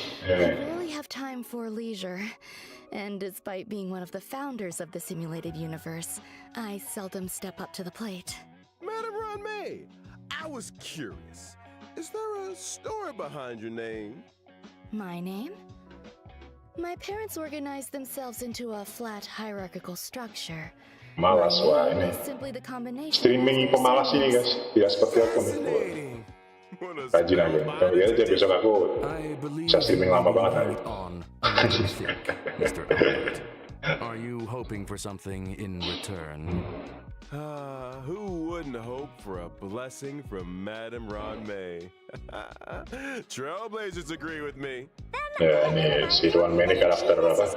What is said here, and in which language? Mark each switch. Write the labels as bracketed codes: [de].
[en] I rarely have time for leisure. And despite being one of the founders of the simulated universe, I seldom step up to the plate. Madam Ron May, I was curious. Is there a story behind your name? My name? My parents organized themselves into a flat hierarchical structure. [id] Malas, wah ini. [en] It's simply the combination. [id] Streaming pemalas ini guys, tidak seperti aku nih. [en] Fascinating. What a [id] Rajin aja, kalau gitu aja besok aku [en] I believe [id] bisa streaming lama banget nanti. [en] on thick, Mr. Albert. Are you hoping for something in return? Who wouldn't hope for a blessing from Madam Ron May? Trailblazers agree with me. [id] Ya ini si Ron May ini karakter apa?